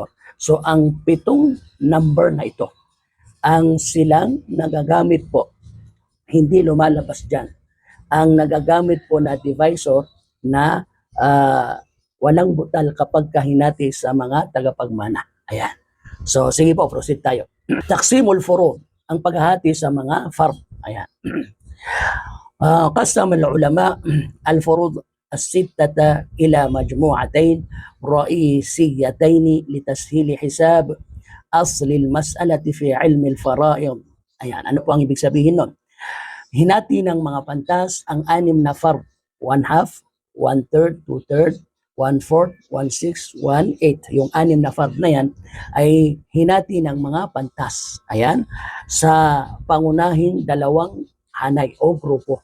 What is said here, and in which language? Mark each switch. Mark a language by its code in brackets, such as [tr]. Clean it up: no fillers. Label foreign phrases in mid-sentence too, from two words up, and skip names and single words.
[tl] So ang 7 number na ito, ang silang nagagamit po, hindi lumalabas dyan. Ang nagagamit po na divisor na walang butal kapag kahinati sa mga tagapagmana. Ayan. So sige po, proceed tayo. [ar] تقسيم الفروض, [tl] ang paghahati sa mga fard. Ayan. [ar] قسم العلماء الفروض الستة إلى مجموعتين رئيسيتين لتسهيل حساب أصل المسألة في علم الفرائض. [tl] Ayan, ano po ang ibig sabihin nun? Hinati ng mga pantas ang 6 na fard. 1/2, 1/3, 2/3, 1/4, 1/6, 1/8. Yung 6 na fard na yan ay hinati ng mga pantas. Ayan, sa pangunahing 2 hanay o grupo.